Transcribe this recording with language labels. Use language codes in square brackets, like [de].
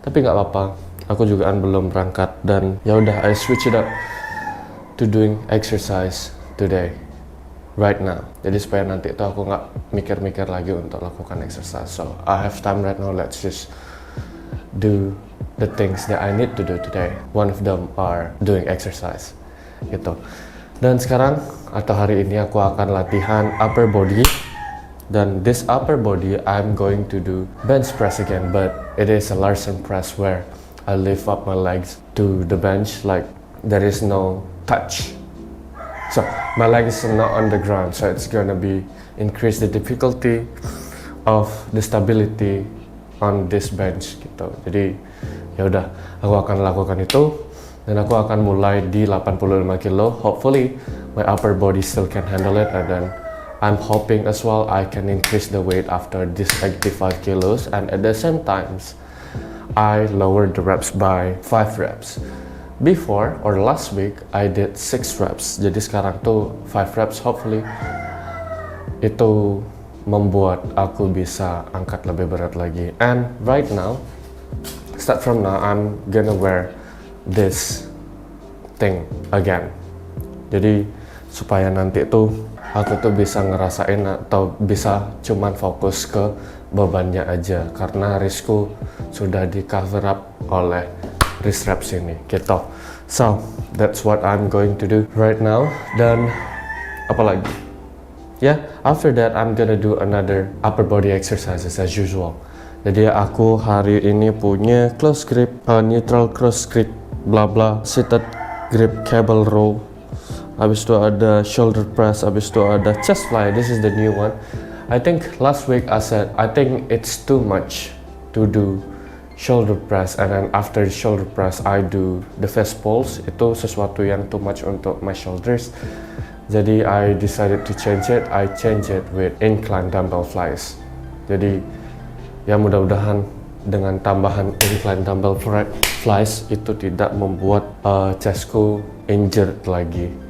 [id] Tapi nggak apa-apa, aku juga kan belum berangkat dan ya udah [en] I switch it up to doing exercise today. Right now, [id] jadi supaya nanti itu aku nggak mikir-mikir lagi untuk lakukan exercise. [en] So I have time right now. Let's just do the things that I need to do today. One of them are doing exercise, gitu. [id] Dan sekarang atau hari ini aku akan latihan upper body. [en] Dan this upper body I'm going to do bench press again, but it is a Larsen press where I lift up my legs to the bench like there is no touch. So my leg is not on the ground, so it's gonna be increase the difficulty of the stability on this bench gitu. [id] Jadi ya udah, aku akan lakukan itu dan aku akan mulai di 85 kilo. [en] Hopefully my upper body still can handle it, and then I'm hoping as well I can increase the weight after this 85 kilos, and at the same times I lowered the reps by 5 reps. Before or last week I did 6 reps, [id] jadi sekarang tuh [en] 5 reps. [id] Hopefully itu membuat aku bisa angkat lebih berat lagi. [en] And right now, start from now, I'm gonna wear this thing again. [id] Jadi supaya nanti tuh aku tuh bisa ngerasain atau bisa cuman fokus ke bebannya aja, karena wristku sudah di cover up oleh wrist reps ini gitu. [en] So that's what I'm going to do right now. [id] Dan apa lagi? [en] Yeah, after that I'm gonna do another upper body exercises as usual. [id] Jadi aku hari ini punya close grip, neutral cross grip, bla bla, seated grip, cable row. Habis itu ada shoulder press, habis itu ada chest fly. [en] This is the new one. I think last week I said I think it's too much to do shoulder press, and then after the shoulder press I do the fast pulls. [id] Itu sesuatu yang [en] too much untuk my shoulders, jadi I decided to change it. I change it with incline dumbbell flies. [id] Jadi ya mudah-mudahan dengan tambahan incline dumbbell flies itu tidak membuat chestku injured lagi.